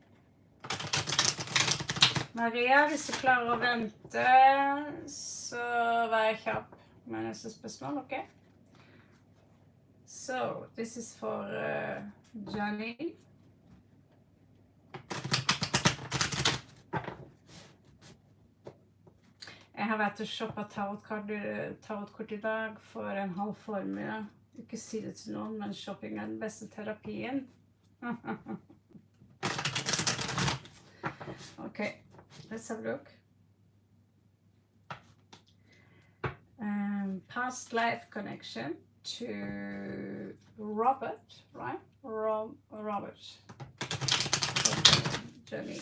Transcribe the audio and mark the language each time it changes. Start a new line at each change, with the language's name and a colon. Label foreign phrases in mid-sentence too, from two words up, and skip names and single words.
Norwegian: Maria, hvis du klarer å vente, så vær kjapp med neste spørsmål, ok?
English: So, this is for Janine.
Norwegian: Jeg har vært og shoppet tarotkort i dag for en halv formiddag. Ikke si det til noen, men shopping er den beste terapien.
English: Okay, let's have a look. Past life connection to Robert, right? Robert. Janine.